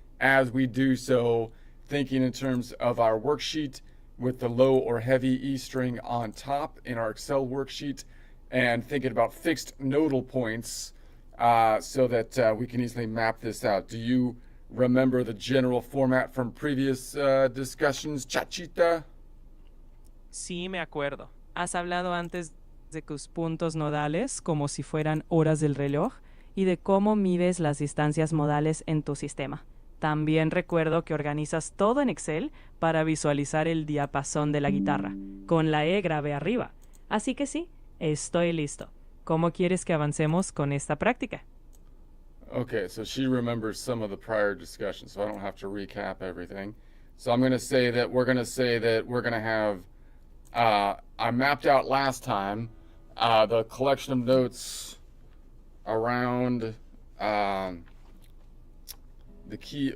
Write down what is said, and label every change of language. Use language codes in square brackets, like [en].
[en] As we do so, thinking in terms of our worksheet with the low or heavy E string on top in our Excel worksheet, and thinking about fixed nodal points so that we can easily map this out. Do you remember the general format from previous discussions, Chachita? [es] Sí, me acuerdo. Has hablado antes de tus puntos nodales como si fueran horas del reloj y de cómo mides las distancias modales en tu sistema. También recuerdo que organizas todo en Excel para visualizar el diapasón de la guitarra, con la E grave arriba. Así que sí, estoy listo. ¿Cómo quieres que avancemos con esta práctica? [en] Okay, so she remembers some of the prior discussions, so I don't have to recap everything. So I'm going to say that we're going to have, I mapped out last time the collection of notes around the key.